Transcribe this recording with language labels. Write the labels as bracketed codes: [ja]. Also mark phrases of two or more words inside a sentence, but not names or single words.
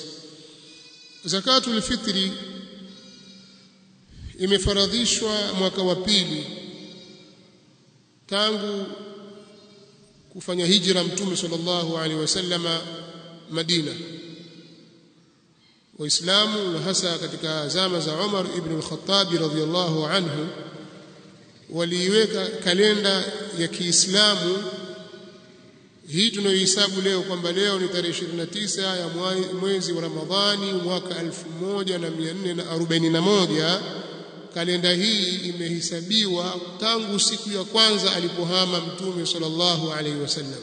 [ar] زكاة الفطر [sw] imefaradhishwa mwaka wa pili tangu kufanya hijra Mtume [ar] صلى الله عليه وسلم [sw] Madina. Waislamu na hasa katika zama za Umar ibn al-Khattab [ar] رضي الله عنه [sw] waliiweka kalenda ya Kiislamu hii tunayohesabu leo kwamba leo ni tarehe 29 ya mwezi wa Ramadhani mwaka 1441. Kalenda hii imehesabiwa tangu siku ya kwanza alipohama Mtume [ar] صلى الله عليه وسلم.